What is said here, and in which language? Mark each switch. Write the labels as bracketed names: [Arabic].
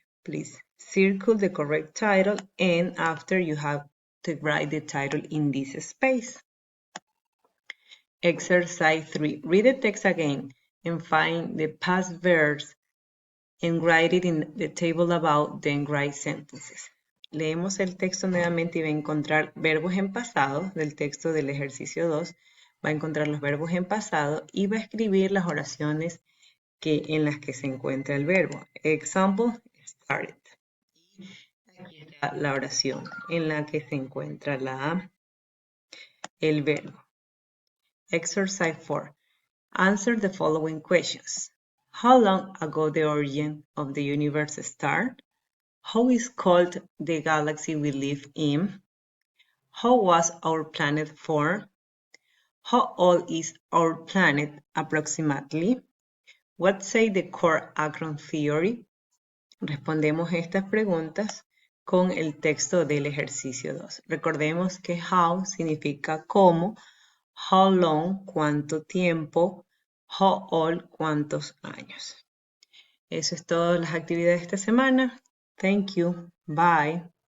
[English] Please circle the correct title, and after you have to write the title in this space. Exercise 3. Read the text again and find the past verbs and write it in the table above, then write sentences. [Spanish] Leemos el texto nuevamente y va a encontrar verbos en pasado del texto del ejercicio 2. Va a encontrar los verbos en pasado y va a escribir las oraciones en las que se encuentra el verbo. [English] Example, started. [Spanish] Aquí está la oración en la que se encuentra el verbo. [English] Exercise 4. Answer the following questions. How long ago the origin of the universe started? How is called the galaxy we live in? How was our planet formed? How old is our planet approximately? What say the core acron theory? [Spanish] Respondemos estas preguntas con el texto del ejercicio 2. Recordemos que how significa cómo, how long, cuánto tiempo, how old, cuántos años. Eso es todo las actividades de esta semana. [English] Thank you. Bye.